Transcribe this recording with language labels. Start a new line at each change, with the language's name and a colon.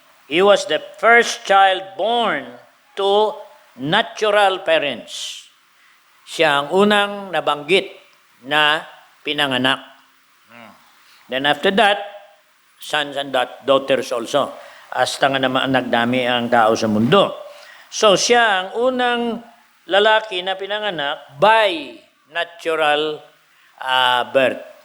English: He was the first child born to natural parents.
Filipino: Siya ang unang nabanggit na pinanganak.
English: Then after that, sons and daughters also.
Filipino: Hasta nga naman nagdami ang tao sa mundo. So siya ang unang lalaki na pinanganak
English: by natural birth.